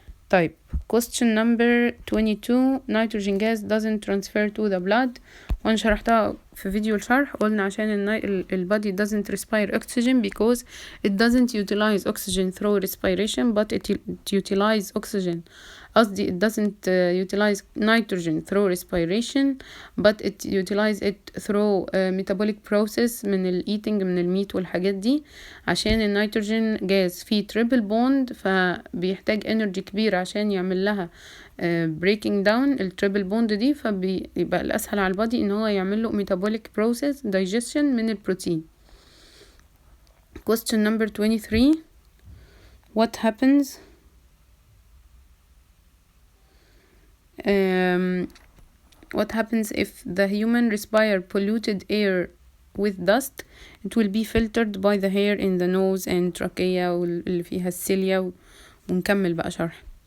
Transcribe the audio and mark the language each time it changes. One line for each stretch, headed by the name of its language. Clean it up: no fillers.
English: طيب question number 22 nitrogen gas doesn't transfer to the blood.
Arabic: وانا شرحتها في فيديو الشرح، قلنا عشان
English: ال body doesn't respire oxygen because it doesn't utilize oxygen through respiration but it utilize oxygen.
Arabic: قصدي
English: it doesn't utilize nitrogen through respiration but it utilize it through metabolic process
Arabic: من ال eating من الميت والحاجات دي، عشان النيتروجين جاز فيه triple bond فبيحتاج energy كبير عشان يعمل لها breaking down ال triple bond دي، فبيبقى الأسهل على البادي إن هو يعمل له metabolic process digestion من البروتين.
English: Question number 23 what happens what happens if the human respire polluted air with dust? It will be filtered by the hair in the nose and trachea
Arabic: واللي فيها السيليا ونكمل بقى شرح.